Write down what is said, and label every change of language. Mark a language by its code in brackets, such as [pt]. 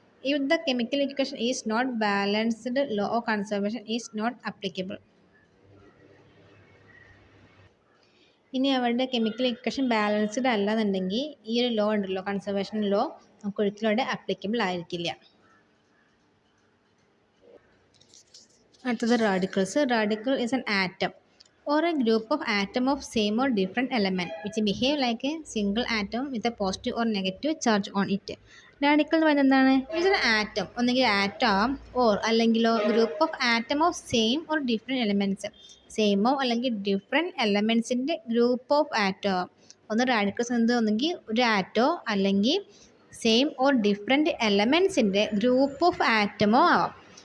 [en] If the chemical equation is not balanced, law of conservation is not applicable. [ml] ഇനി അവരുടെ chemical equation balanced അല്ലെന്നുണ്ടെങ്കിൽ ഈ ഒരു law ഉണ്ടല്ലോ, കൺസർവേഷൻ ലോ, നമുക്ക് ഒരിക്കലും അവിടെ അപ്ലിക്കബിൾ ആയിരിക്കില്ല. അടുത്തത് radicals. [en] Radical is an atom or a group of atom of same or different element which behave like a single atom with a positive or negative charge on it. [ml] Radical എന്ന് പറയുന്നത് എന്താണ്? [en] it's an atom, [ml] ഒന്നെങ്കിൽ atom or അല്ലെങ്കിലോ [en] group of atom of same or different elements, [ml] സെയിമോ അല്ലെങ്കിൽ different എലമെൻറ്റ്സിൻ്റെ group of ആറ്റോ. ഒന്ന് radicals എന്നത് ഒന്നെങ്കിൽ ഒരു ആറ്റോ അല്ലെങ്കിൽ same or different എലമെൻറ്റ്സിൻ്റെ group of ആറ്റമോ ആവാം.